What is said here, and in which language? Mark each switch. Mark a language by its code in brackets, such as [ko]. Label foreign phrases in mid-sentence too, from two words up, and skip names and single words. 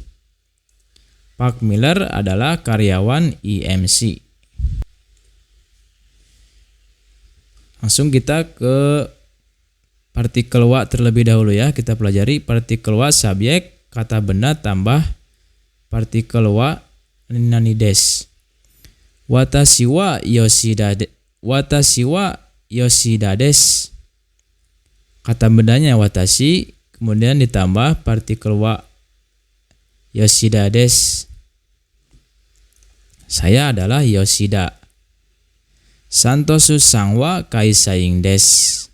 [id] Pak Miller adalah karyawan IMC. Langsung kita ke partikel wa terlebih dahulu ya. Kita pelajari partikel wa subjek, kata benda tambah partikel [ja] は 何 です. Watashi wa Yoshida desu. [id] Kata bendanya watashi, kemudian ditambah partikel [ja] wa Yoshida desu. [id] Saya adalah Yoshida. [ja] サントス さん は 会社員 です.